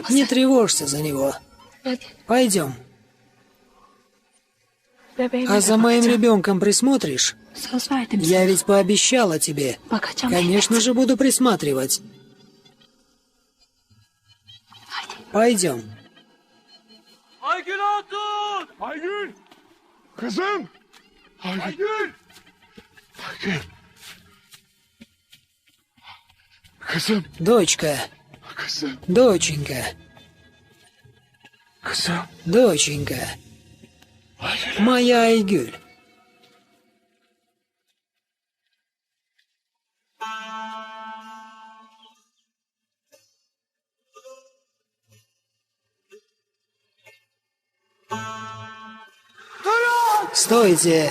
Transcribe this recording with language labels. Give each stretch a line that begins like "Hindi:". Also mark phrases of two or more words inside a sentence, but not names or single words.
Russian: Не тревожься за него. Пойдем. А за моим ребенком присмотришь? Я ведь пообещала тебе. Конечно же, буду присматривать. Пойдем.
Turkish: Aygül Hatun! Aygül! Kızım! Aygül! Aygül! Kızım!
Russian: Дочка.
Turkish: Kızım!
Russian: Доченька.
Turkish: Kızım!
Russian: Доченька.
Turkish: Aygül!
Russian: Моя Айгуль. Стойте!